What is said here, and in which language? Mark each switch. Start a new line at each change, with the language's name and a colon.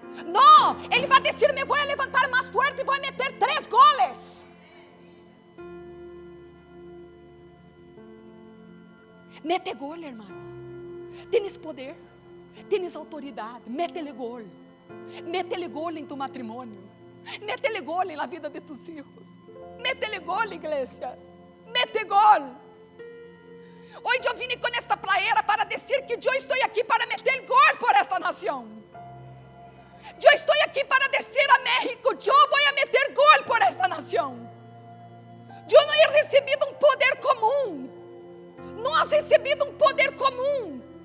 Portuguese: Não, ele vai dizer, me vou levantar mais forte e vou meter 3 goles.
Spanish: Mete gol, hermano. Tienes poder, tienes autoridade. Métele gol. Métele gol em tu matrimônio. Métele gol em la vida de tus hijos. Métele gol, igreja. Mete gol.
Portuguese: Hoje eu vim com esta playera para dizer que eu estou aqui para meter gol por esta nação. Eu estou aqui para dizer a México, eu vou meter gol por esta nação. Eu não he recebido um poder comum. Não has recebido um poder comum.